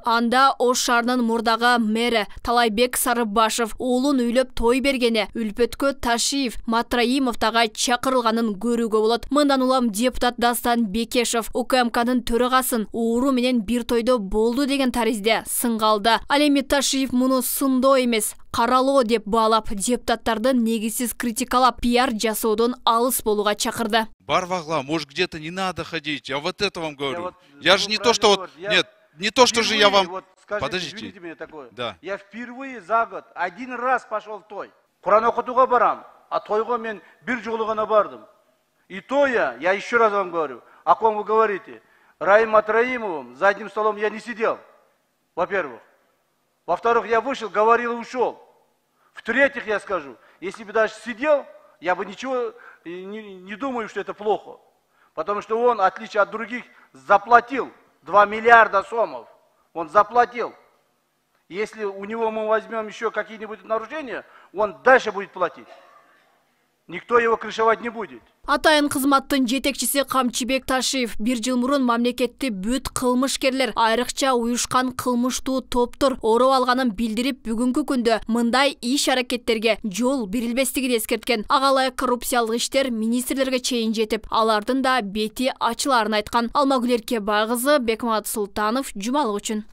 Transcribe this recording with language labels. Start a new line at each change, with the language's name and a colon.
Kyrgyz: Анда Ош шаарынын мурдагы мэри Талайбек Сарыбашев уулун үйлөп той бергени Үлпөткө Ташиев Матраимовтага чакырылганын көрүүгө болот. Мындан улам депутат Дастан Бекешев УКМКнын төрагасын ууру менен бир тойдо болду деген таризде сынга алды. Ал эми Ташиев муну сындоо эмес, каралоо деп баалап, депутаттарды негизсиз критикалап, пиар жасоодон алыс болууга чакырды.
Russian: Барвагла, может, где-то не надо ходить. Я вот это вам говорю. Я же не то, что вот... Нет, не то, что же я вам... Вот, скажите, подождите. извините меня такое. Да. Я впервые за год один раз пошел в той.
Kyrgyz: Куран окутуга барам, а тойго мен бир жолу гана бардым.
Russian: И то я еще раз вам говорю, о ком вы говорите. Раим Матраимовым за одним столом я не сидел, во-первых. Во-вторых, я вышел, говорил и ушел. В-третьих, я скажу, если бы даже сидел, я бы ничего не думаю, что это плохо. Потому что он, в отличие от других, заплатил 2 миллиарда сомов. Он заплатил. Если у него мы возьмем еще какие-нибудь нарушения, он дальше будет платить. Никто его крышевать не будет.
Kyrgyz: Атайын кызматтын жетекчиси Камчыбек Ташиев 1 жыл мурун мамлекетти бүт кылмышкерлер, айрыкча уюшкан кылмыштуу топтор ороп алганын билдирип, бүгүнкү күндө мындай иш аракеттерге жол берилбестигин эскерткен. Ага ылайык коррупциялык иштер министрлерге чейин жетип, алардын да бети ачыларын айткан. Алмагүл Эркебай кызы, Бекмамат Султанов, Жумалык үчүн.